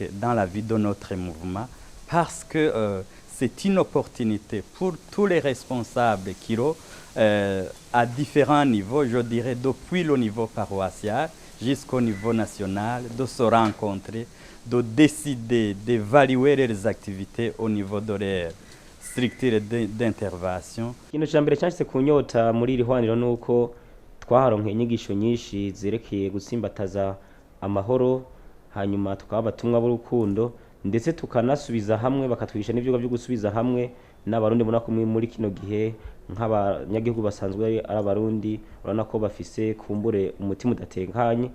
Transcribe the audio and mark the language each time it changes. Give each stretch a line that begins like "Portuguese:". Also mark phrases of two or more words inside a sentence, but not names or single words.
French: dans la vie de notre mouvement parce que c'est une opportunité pour tous les responsables Kiro à différents niveaux, je dirais depuis le niveau paroissial jusqu'au niveau national, de se rencontrer, de décider, d'évaluer les activités au niveau de leur structure d'intervention.
Rundi: Ikintu cya mbere cyashyize ku nyota muri iri hwaniro ni uko twaharonkeye inyigisho nyinshi zerekeye gutsimbataza amahoro, hanyuma tukaba abatumwa b'urukundo, ndetse tukanasubiza hamwe, bakatwigisha n'ibyigwa byo gusubiza hamwe n'abarundi. Mbona ko muri kino gihe nk'abanyagihugu basanzwe ari abarundi, urabona ko bafise kumbure umutima udatekanye.